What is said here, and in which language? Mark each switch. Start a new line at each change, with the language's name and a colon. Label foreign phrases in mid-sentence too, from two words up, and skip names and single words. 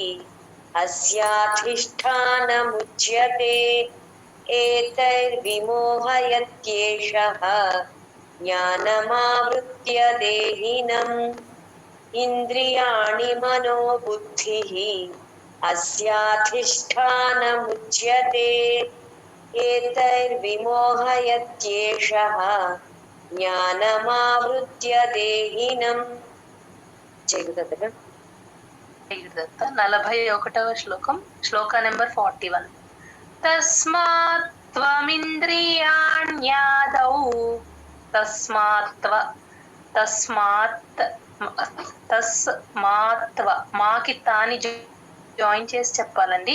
Sanskrit: अस्याधिष्ठानमुच्यते एतैर्विमोहयत्येषः ज्ञानमावृत्य देहिनम् इन्द्रियाणि मनो बुद्धिः अस्याधिष्ठानमुच्यते एतैर्विमोहयत्येषः ज्ञानमावृत्य देहिनम्
Telugu: జయదత్త 41వ శ్లోకం శ్లోక నెంబర్ 41
Sanskrit: తస్మాత్ త్వమింద్రియాణ్యాదౌ తస్మాత్
Telugu: మాకి తాని జాయిన్ చేసి చెప్పాలండి.